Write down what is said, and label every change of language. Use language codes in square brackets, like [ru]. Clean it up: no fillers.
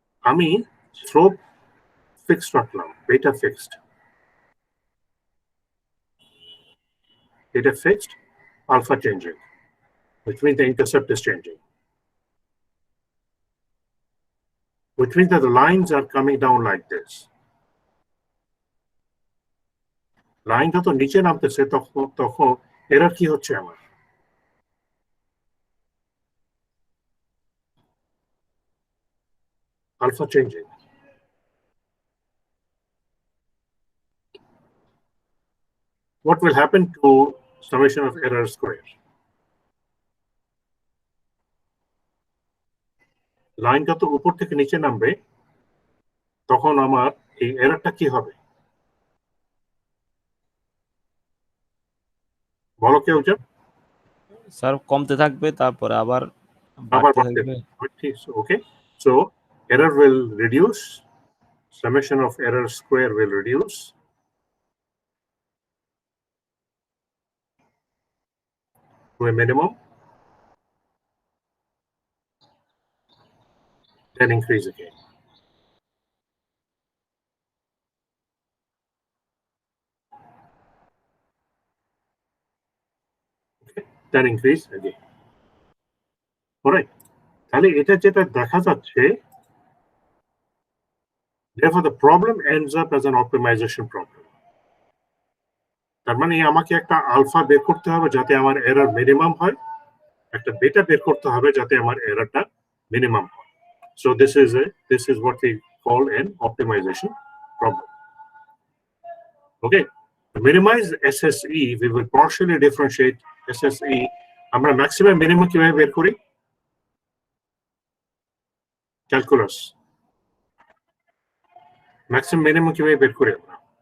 [bn] আমি slope fixed রাখলাম, বেটা fixed, [en] alpha changing, which means the intercept is changing. which means that the lines are coming down like this. [bn] লাইনটা তো নিচে নামতেছে, তখন এরর কি হচ্ছে আমার? [en] Alpha changing. What will happen to summation of error square? [bn] লাইনটা তো উপর থেকে নিচে নামবে, তখন আমার এই এররটা কি হবে বলো কেউ? স্যার কমতে থাকবে, তারপরে আবার আবার বাড়তে থাকবে। [en] Okay, so error will reduce, summation of error square will reduce, to a minimum, then increase again. Okay, then increase again. Alright, [bn] তাহলে এটা যেটা দেখা যাচ্ছে, [en] therefore the problem ends up as an optimization problem. [bn] তার মানে আমাকে একটা alpha বের করতে হবে যাতে আমার এরর মিনিমাম হয়, একটা বেটা বের করতে হবে যাতে আমার এররটা মিনিমাম হয়. [en] So this is what we call an optimization problem. Okay, to minimize SSE, we will partially differentiate SSE. [bn] আমরা maximum minimum কিভাবে বের করি? [en] Calculus. [bn] Maximum minimum কিভাবে বের করি আমরা?